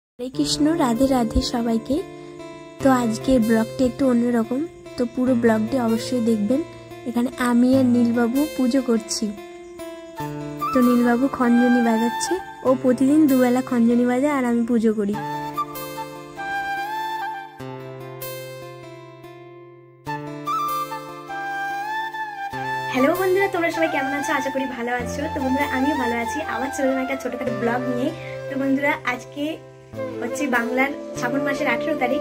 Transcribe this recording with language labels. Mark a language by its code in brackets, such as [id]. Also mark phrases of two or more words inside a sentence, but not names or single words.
[bn] হরে কৃষ্ণ রাধে রাধে সবাইকে। তো আজ কে ব্লগটা একটু অন্যরকম, তো পুরো ব্লগটি অবশ্য দেখবেন। এখানে আমি আর নীলবাবু পুজো করছি। তো নীলবাবু খঞ্জনি বাজাচ্ছে, ও প্রতিদিন দুবেলা খঞ্জনি বাজায় আর আমি পুজো করি। হেলো বন্ধুরা, তোমরা সবাই কেমন আছো? আশা করি ভালো আছো। তো বন্ধুরা আমিও ভালো আছি। আবার চললাম একটা ছোটখাটো ব্লগ নিয়ে। তো বন্ধুরা আজকে হচ্ছে বাংলার শ্রাবণ মাসের 18 তারিখ।